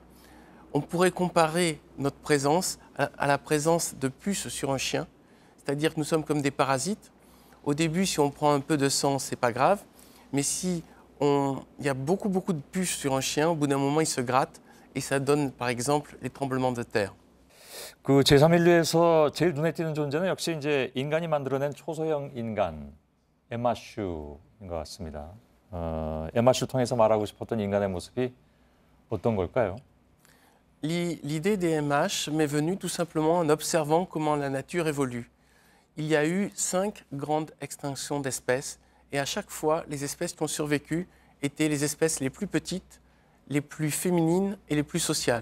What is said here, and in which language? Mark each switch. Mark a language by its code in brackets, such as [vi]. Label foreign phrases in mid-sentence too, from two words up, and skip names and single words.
[fr] On pourrait comparer notre présence à la présence de puces sur un chien, c'est-à-dire que nous sommes comme des parasites. Au début, si on prend un peu de sang, c'est pas grave, mais si il y a beaucoup de puces sur un chien, au bout d'un moment, il se gratte et ça donne, par exemple, les tremblements de terre. [ko] 그 제3인류에서 제일 눈에 띄는 존재는 역시 이제 인간이 만들어낸 초소형 인간 에마 슈인 것 같습니다. 에마 슈를 통해서 말하고 싶었던 인간의 모습이 어떤 걸까요? [fr] L'idée des MH m'est venue tout simplement en observant comment la nature évolue. Il y a eu 5 grandes extinctions d'espèces et à chaque fois, les espèces qui ont survécu étaient les espèces les plus petites, les plus féminines et les plus sociales.